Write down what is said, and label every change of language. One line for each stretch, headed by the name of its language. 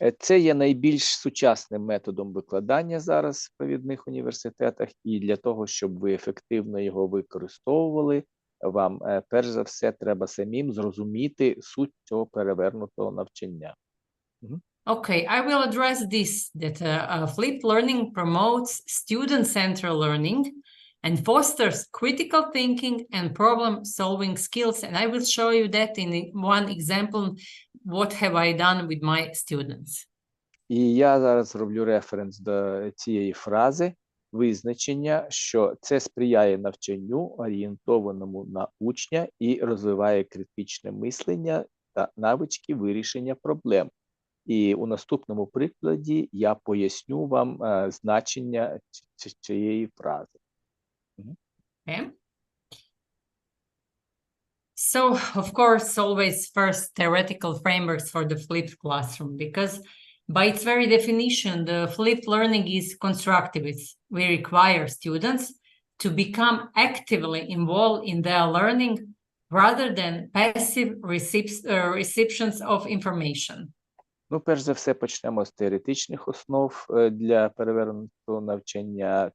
Ukrainian: це є найбільш сучасним методом викладання зараз в провідних університетах, і для того, щоб ви ефективно його використовували, вам перш за все треба самим зрозуміти суть цього перевернутого навчання.
English: Okay, I will address this, that flipped learning promotes student-centered learning and fosters critical thinking and problem-solving skills. And I will show you that in one example, what have I done with my students.
Ukrainian: І я зараз роблю референс до цієї фрази, визначення, що це сприяє навчанню, орієнтованому на учня і розвиває критичне мислення та навички вирішення проблем. І у наступному прикладі я поясню вам значення цієї фрази.
English: Okay. So, of course, always first theoretical frameworks for the flipped classroom, because by its very definition, the flipped learning is constructivist. We require students to become actively involved in their learning rather than passive recipients of information.
Ukrainian: Ну, перш за все, почнемо з теоретичних основ для перевернутого навчання.